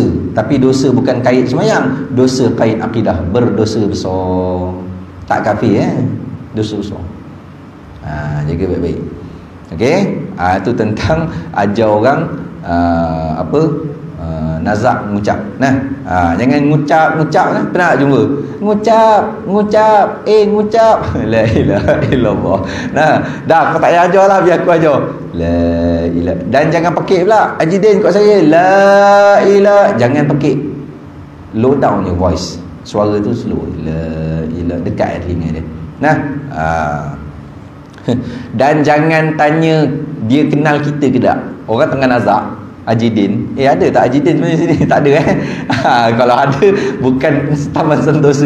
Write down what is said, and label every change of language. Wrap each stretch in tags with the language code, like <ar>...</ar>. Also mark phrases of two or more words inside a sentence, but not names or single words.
<ms>Tapi dosa bukan kait semayang, dosa kait akidah, berdosa besar. Tak kafir dosa besar. Jaga baik-baik. Okey? Itu tentang ajar orang nazak mengucap. Nah, jangan ngucap lah. Pernah tak jumpa? Ngucap.</ms> <ar>La ilaha illallah.</ar> <ms>Nah, dah kau tak payah ajar lah, biar aku ajar.</ms> <ar>La ilaha.</ar> <ms>Dan jangan pekik pula. Haji Din kat saya,</ms> <ar>la ilaha.</ar> <ms>Jangan pekik.</ms> <en>Low down your voice.</en> <ms>Suara tu slow.</ms> <ar>La ilaha,</ar> <ms>dekat telinga dia. Nah, dan jangan tanya dia kenal kita ke tak. Orang tengah nazak Haji Din, ada tak Haji Din sebenarnya sini? Tak ada kalau ada, bukan Taman Sentosa.</ms>